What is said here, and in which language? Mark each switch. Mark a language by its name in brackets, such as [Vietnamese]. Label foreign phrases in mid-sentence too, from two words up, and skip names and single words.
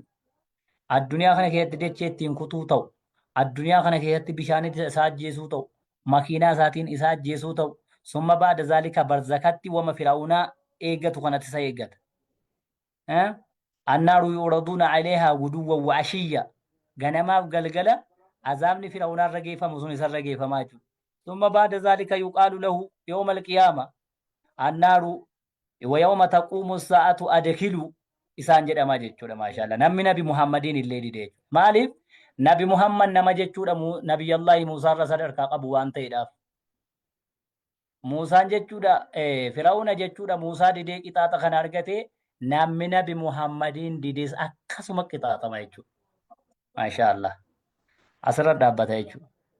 [Oromo] Addunyaa kana keessatti dachee ittiin kutuu ta'u addunyaa kana keessatti bishaanitti isaa ajjeesuu ta'u makiinaa isaatiin isaa ajjeesuu ta'u [Arabic] ثم بعد ذلك [Oromo] barzakatti wama Fir'aawnaa eeggatu kanatti isa eeggata. [Arabic] النار يعرضون عليها غدوا وعشيا [Oromo] ganamaaf galgala azaabni fir'aunaa irra geeffamu sun isarra geeffamaa jechuudha. [Arabic] ثم بعد ذلك يقال له يوم القيامة النار ويوم تقوم الساعة أدخلوا [Oromo] isaan jedhama jechuudha maashaallah namni nabi muhammadiin illee dide maaliif nabi muhammad nama jechuudha nabiyyallaahi muusaa irra sadarkaa qabu waan ta'eedhaaf muusaan jechuudha firaa'una jechuudha muusaa didee qixaaxa kana argate namni nabi muhammadiin dides akkasuma qixaaxama jechuudha maashaallah asirra dhaabbata jechuudha.